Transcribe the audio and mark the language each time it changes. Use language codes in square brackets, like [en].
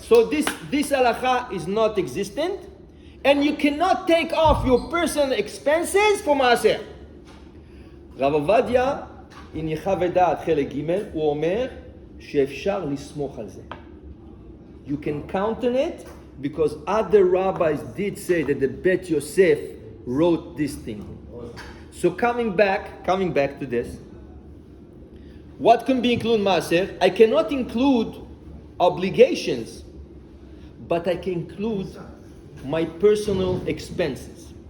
[en] So this halakha is not existent, and you cannot take off your personal expenses for maaser. [he] רב עובדיה, הניחה ודעת חלק ג', הוא אומר שאפשר לסמוך על זה. [en] You can count on it because other rabbis did say that the Bet Yosef wrote this thing. So coming back to this, what can be included Maaser? I cannot include obligations, but I can include my personal expenses.